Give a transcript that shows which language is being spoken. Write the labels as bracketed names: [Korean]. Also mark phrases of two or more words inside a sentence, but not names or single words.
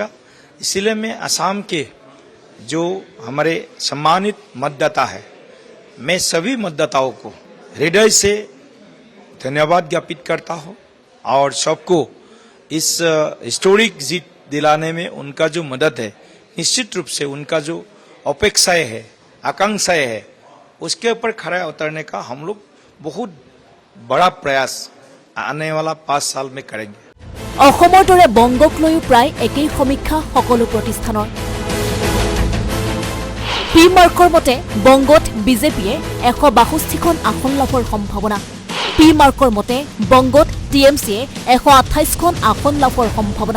[Hindi] इसीलिए मैं असम के जो हमारे सम्मानित मतदाता है, मैं सभी मतदाताओं को हृदय से धन्यवाद ज्ञापित करता हूँ और सबको इस हिस्टोरिक जीत दिलाने में उनका जो मदद है, निश्चित रूप से उनका जो अपेक्षाएं है, आकांक्षाएं है, उसके ऊपर खड़ा उतरने का हम लोग बहुत बड़ा प्रयास आने वाला 5 साल में करेंगे। [Assamese] অসমৰ দৰে বংগক লৈও প্ৰায় একেই সমীক্ষা সকলো প্ৰতিষ্ঠানৰ। পি মাৰ্কৰ মতে বংগত বিজেপিয়ে 162খন আসন লাভৰ সম্ভাৱনা। পি মাৰ্কৰ মতে বংগত টিএমচিয়ে 128খন আসন লাভৰ সম্ভাৱনা।